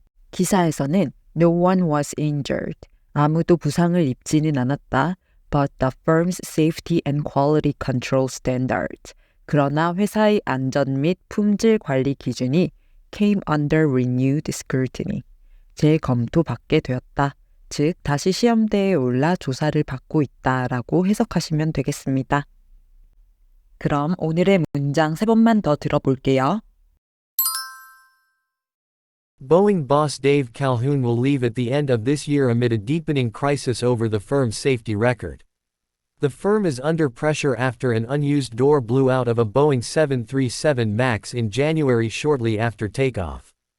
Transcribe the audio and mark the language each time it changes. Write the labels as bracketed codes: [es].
[ko] 기사에서는 [en] No one was injured. [ko] 아무도 부상을 입지는 않았다. [en] But the firm's safety and quality control standards. [ko] 그러나 회사의 안전 및 품질 관리 기준이 [en] came under renewed scrutiny. [ko] 재검토받게 되었다. 즉, 다시 시험대에 올라 조사를 받고 있다라고 해석하시면 되겠습니다. 그럼 오늘의 문장 3번만 더 들어볼게요. [en] Boeing boss Dave Calhoun will leave at the end of this year amid a deepening crisis over the firm's safety record. The firm is under pressure after an unused door blew out of a Boeing 737 MAX in January shortly after takeoff.